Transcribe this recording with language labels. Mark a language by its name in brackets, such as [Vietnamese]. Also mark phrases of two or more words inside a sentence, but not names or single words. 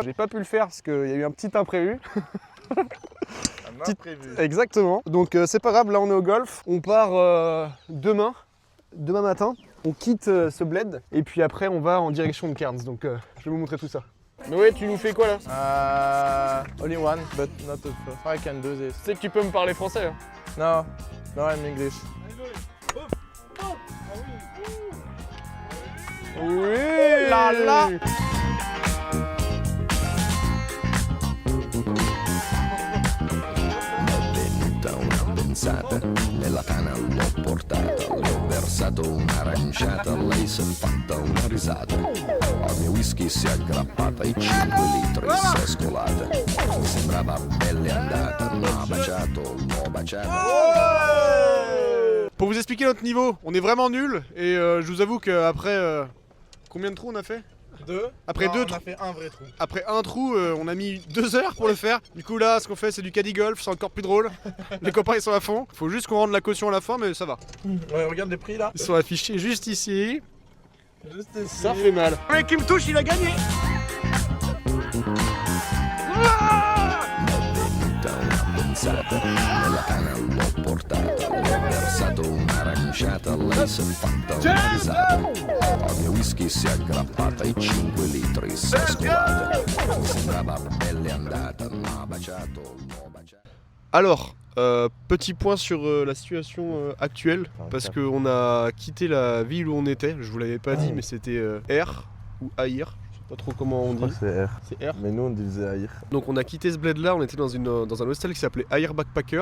[French] J'ai pas pu le faire parce qu'il y a eu un petit imprévu. Un imprévu. Exactement. Donc c'est pas grave, là on est au golf. On part demain matin. On quitte ce bled et puis après on va en direction de Cairns. Donc je vais vous montrer tout ça. Mais ouais, tu nous fais quoi là? [English] Only one, but not the first. I can do this. [French] Tu sais que tu peux me parler français hein? [English] No, I'm English. [French] Oui là là. [Italian] Venuta una pensata, nella tana l'ho portata, le ho versato un'aranciata, lei si è fatta una risata, al mio whisky si è aggrappata e 5 litri si è scolata, mi sembrava bella andata, l'ho baciato, l'ho baciata. [French] Pour vous expliquer notre niveau, on est vraiment nul et je vous avoue qu'après combien de trous on a fait? Deux. Après Non, deux on a trous. fait un vrai trou. Après un trou, on a mis 2 heures pour le faire. Du coup là, ce qu'on fait c'est du caddie golf, c'est encore plus drôle. Les copains ils sont à fond. Faut juste qu'on rende la caution à la fin mais ça va. Ouais, regarde les prix là. Ils sont affichés juste ici. Juste ici. Ça fait mal. Le mec qui me touche, il a gagné. [Italian] Venuta una pensata, nella tana l'ho portata, le ho versato un'aranciata, lei si è fatta una risata, al mio whisky si è aggrappata e 5 litri si è scolata, mi sembrava bella andata, m'ha baciato, l'ho baciata. [French] Alors, petit point sur la situation actuelle, parce qu'on a quitté la ville où on était, je vous l'avais pas dit, mais c'était R ou Aïr, je sais pas trop comment on dit. C'est R. C'est R. Mais nous on disait Aïr. Donc on a quitté ce bled là, on était dans un hostel qui s'appelait Aïr Backpacker.